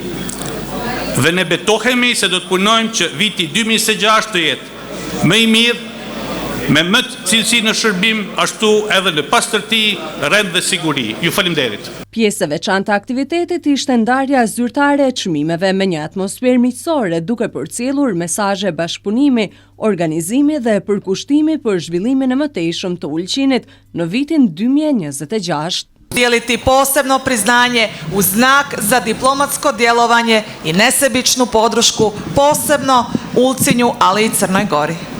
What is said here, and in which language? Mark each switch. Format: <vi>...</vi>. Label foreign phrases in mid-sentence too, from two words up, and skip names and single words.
<sq>Dhe ne betohemi se do të punojmë që viti 2026 të jetë më i mirë, me më të cilësi në shërbim, ashtu edhe në pastërti, rend dhe siguri. Ju faleminderit. Pjesë e veçantë e aktivitetit ishte ndarja zyrtare e çmimeve me një atmosferë miqësore, duke përcjellur mesazhe bashkëpunimi, organizimi dhe përkushtimi për zhvillimin e mëtejshëm të Ulqinit në vitin 2026.</sq> <sr>Dijeliti posebno priznanje u znak za diplomatsko djelovanje i nesebičnu podršku posebno Ulcinju, ali i Crnoj Gori.</sr>